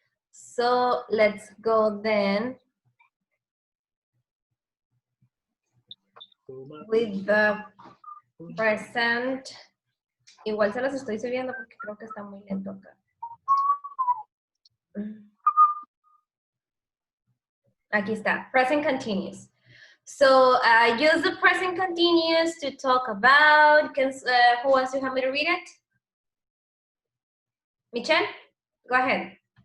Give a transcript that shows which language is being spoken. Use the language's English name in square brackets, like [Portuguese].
[English] So, let's go then with the present. [Spanish] Igual se los estoy subiendo porque creo que está muy lento acá. Aquí está, [English] present continuous. So, use the present continuous to talk about, who wants to have me to read it? Michelle, go ahead.